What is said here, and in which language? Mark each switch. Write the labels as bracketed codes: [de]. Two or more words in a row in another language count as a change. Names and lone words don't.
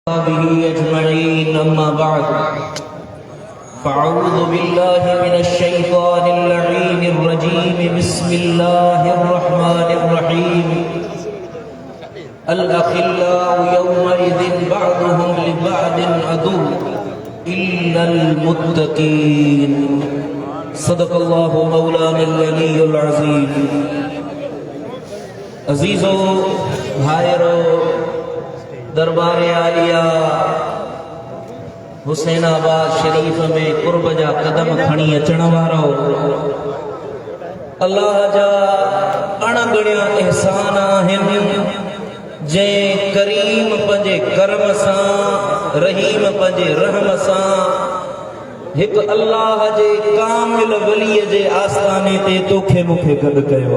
[ar] أجمعين أما بعد فأعوذ بالله من الشيطان الرجيم بسم الله الرحمن الرحيم الأخلاء يومئذ بعضهم لبعض عدو إلا المتقين صدق الله مولانا العلي العظيم. [sd] अजीज़ो भाइरो, दरबार आलिया हुसैनाबाद शरीफ में कुर्ब जा कदम खणी अचण वारो अल्लाह जा अणगणिया एहसान आहिनि जे करीम पंजे करम सां, रहीम पंजे रहम सां हिक अल्लाह जे कामिल वलीअ जे आस्थाने ते तोखे मूंखे गॾु कयो।